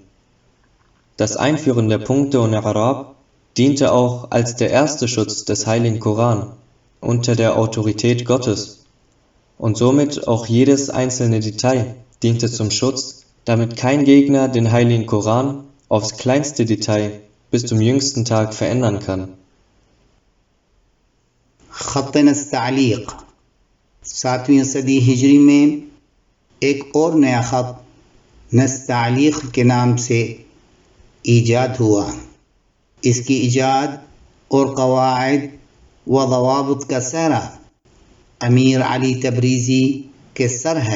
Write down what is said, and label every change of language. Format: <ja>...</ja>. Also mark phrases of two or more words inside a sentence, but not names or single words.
<de>Das Einführen der Punkte und Arab diente auch als der erste Schutz des Heiligen Koran unter der Autorität Gottes. Und somit auch jedes einzelne Detail diente zum Schutz, damit kein Gegner den Heiligen Koran aufs kleinste Detail bis zum jüngsten Tag verändern kann.</de> <ur>خط نستعلیق 7ویں صدی ہجری میں ایک اور نیا خط نستعلیق کے نام سے ایجاد ہوا. اس کی ایجاد اور قواعد و ضوابط کا سہرا امیر علی تبریزی کے سر ہے.</ur>